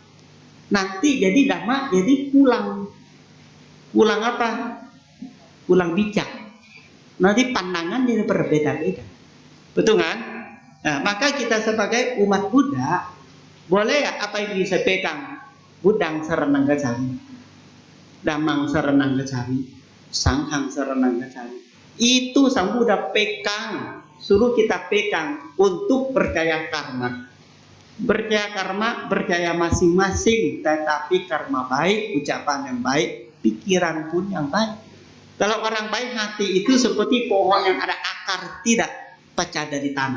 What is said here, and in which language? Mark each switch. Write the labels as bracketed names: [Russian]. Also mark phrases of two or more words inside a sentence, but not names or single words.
[Indonesian] Nanti jadi dhamma, jadi pulang apa? Pulang bijak. Nanti pandangan jadi berbeda-beda. Betul kan? Nah, maka kita sebagai umat Buddha boleh ya apa yang bisa pegang? [Pali] Buddhang saranang gacchami, Dhammang saranang gacchami, Sanghang saranang gacchami. [Indonesian] Itu Sang Buddha pegang, suruh kita pegang untuk percaya karma. Percaya karma, percaya masing-masing, tetapi karma baik, ucapan yang baik, pikiran pun yang baik. Kalau orang baik hati itu seperti pohon yang ada akar tidak pecah dari tanah.